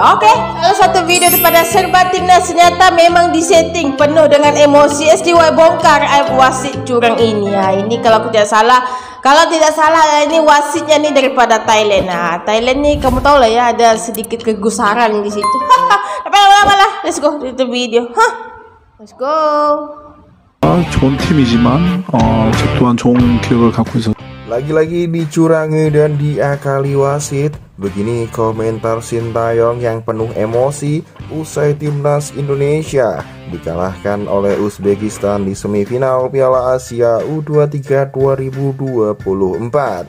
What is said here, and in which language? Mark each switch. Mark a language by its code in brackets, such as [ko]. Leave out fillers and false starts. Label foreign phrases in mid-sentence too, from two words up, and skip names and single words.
[id] Oke, salah satu video daripada serba timnas ternyata memang disetting penuh dengan emosi. SDY bongkar aib wasit curang ini ya. Ini kalau tidak salah ini wasitnya nih daripada Thailand. Thailand nih kamu tahu lah ya, ada sedikit kegusaran di situ. Tapi lama-lama lah, [en] let's go [id] itu video. [en] Let's go. [ko] 좋은 팀이지만 저 또한 좋은 기록을 갖고 있어. [id] Lagi-lagi dicurangi dan diakali wasit. Begini komentar Sintayong yang penuh emosi usai timnas Indonesia dikalahkan oleh Uzbekistan di semifinal Piala Asia U23 2024.